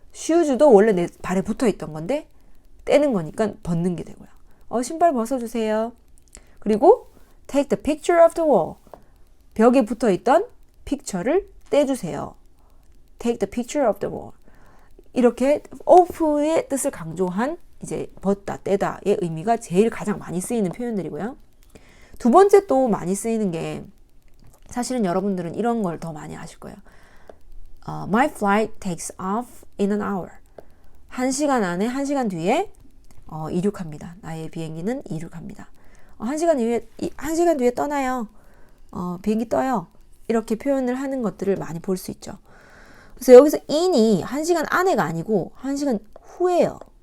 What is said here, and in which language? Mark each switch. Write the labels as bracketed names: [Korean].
[Korean] shoes도 원래 내 발에 붙어있던 건데 떼는 거니까 벗는 게 되고요. 신발 벗어주세요. [English] 그리고 take the picture of the wall. [Korean] 벽에 붙어있던 픽처를 떼주세요. [English] take the picture of the wall. [Korean] 이렇게 off의 뜻을 강조한 이제 벗다, 떼다의 의미가 제일 가장 많이 쓰이는 표현들이고요. 두 번째 또 많이 쓰이는 게 사실은 여러분들은 이런 걸 더 많이 아실 거예요. [English] My flight takes off in an hour. [Korean] 1시간 안에 1시간 뒤에 이륙합니다. 나의 비행기는 이륙합니다. 1시간 뒤에 떠나요. 비행기 떠요. 이렇게 표현을 하는 것들을 많이 볼 수 있죠. 그래서 여기서 in이 1시간 안에가 아니고 1시간 후예요.